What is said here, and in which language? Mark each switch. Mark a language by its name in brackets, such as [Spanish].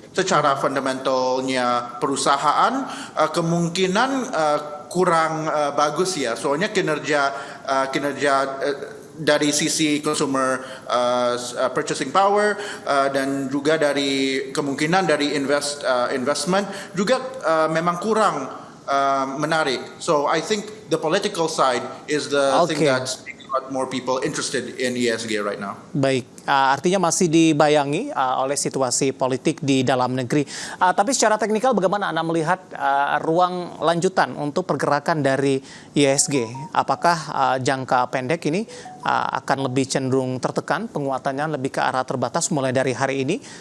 [Indonesian] Secara fundamentalnya perusahaan kemungkinan kurang bagus ya. Soalnya kinerja dari sisi consumer purchasing power dan juga dari kemungkinan dari investment juga memang kurang menarik. [English] So I think the political side is the thing that's making a lot more people interested in ESG right now. [Indonesian] Baik, artinya masih dibayangi oleh situasi politik di dalam negeri. Tapi secara teknikal bagaimana Anda melihat ruang lanjutan untuk pergerakan dari ISG? Apakah jangka pendek ini akan lebih cenderung tertekan, penguatannya lebih ke arah terbatas mulai dari hari ini?